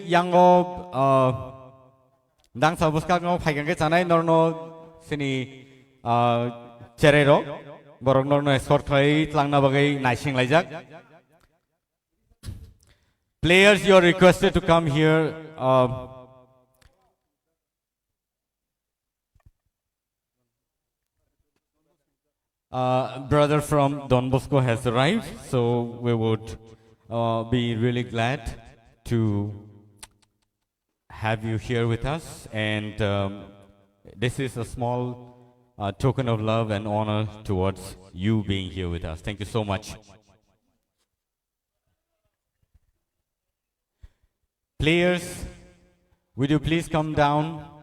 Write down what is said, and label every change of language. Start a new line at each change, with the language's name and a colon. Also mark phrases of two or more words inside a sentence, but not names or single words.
Kok Borok: yango dang sabuska ngo phaigan ke chanai norno sini Cherero borok norno escort khlai tlangna bagai naising laijak
English: players you are requested to come here brother from Don Bosco has arrived so we would be really glad to have you here with us and this is a small token of love and honor towards you being here with us. Thank you so much. Players, would you please come down?